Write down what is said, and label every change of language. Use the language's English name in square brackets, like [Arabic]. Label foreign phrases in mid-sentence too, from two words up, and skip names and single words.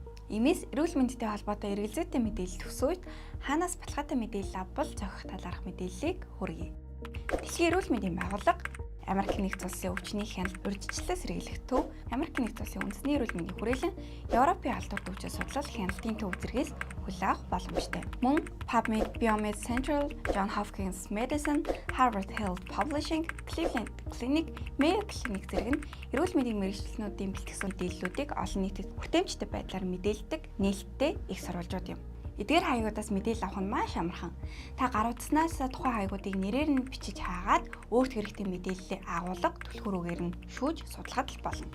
[Mongolian] Иймээс эрүүл мэндтэй холбоотой эргэлзээтэй мэдээлэл төсөөд хаанаас баталгаатай мэдээлэл авбал зохих талаарх мэдээллийг хүргэе. Дэлхийн эрүүл мэндийн байгууллага Америк нэгдсэн улсын өвчний хяналт урьдчилан сэргийлэх төв, Америк нэгдсэн улсын үндэсний эрүүл мэндийн хүрээлэн, Европын алдар төвчөд судлал хяналтын төв зэргээс хүлээн авах боломжтой. Мөн PubMed, Biomed Central, Johns Hopkins Medicine, Harvard Health Publishing, Cleveland Clinic, Mayo Clinic зэрэг нь эрүүл мэндийн мэргэжилтнүүдийн бэлтгэсэн мэдээллүүдийг олон нийтэд хүртээмжтэй байдлаар мэдээлдэг нээлттэй их сурвалжууд юм. Эдгээр хаягуудаас мэдээлэл авах нь маш амархан. Та гар утаснаас тухайн хаягуудыг нэрээр нь бичиж хаагаад өөрт хэрэгтэй мэдээллээ агуулга түлхүүрүүгээр нь шүүж судлахад л болно.